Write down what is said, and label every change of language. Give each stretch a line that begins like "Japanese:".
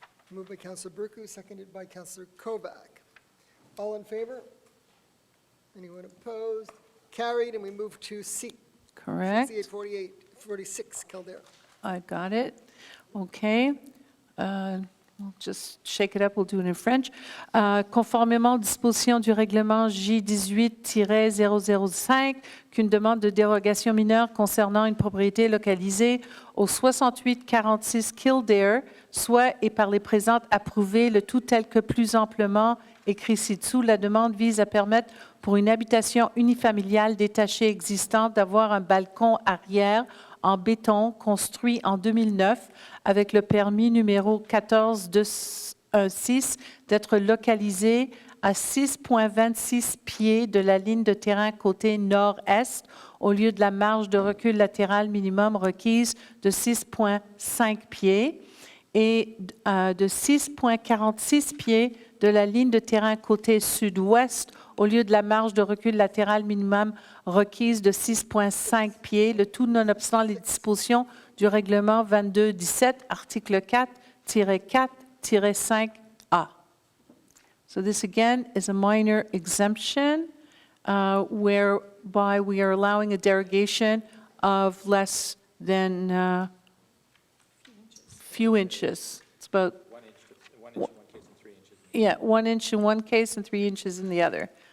English: Moved by Councillor Burku, seconded by Councillor Kovac. All in favor? Anyone opposed? Carried, and we move to C. Correct. C 846, Kildare. I got it. Okay. We'll just shake it up, we'll do it in French.
French: Conformément aux dispositions du règlement J18-005, qu'une demande de dérogation mineure concernant une propriété localisée au 6846 Kildare soit et par les présentes approuvée, le tout tel que plus amplement écrit ci-dessous. La demande vise à permettre pour une habitation unifamiliale détachée existante d'avoir un balcon arrière en béton construit en 2009 avec le permis numéro 1426 d'être localisé à 6,26 pieds de la ligne de terrain côté nord-est au lieu de la marge de recul latérale minimum requise de 6,5 pieds et de 6,46 pieds de la ligne de terrain côté sud-ouest au lieu de la marge de recul latérale minimum requise de 6,5 pieds, le tout nonobstant les dispositions du règlement 2217, article 4-4-5A.
English: So this again is a minor exemption whereby we are allowing a derogation of less than few inches. It's about 1 inch in one case and 3 inches in the other.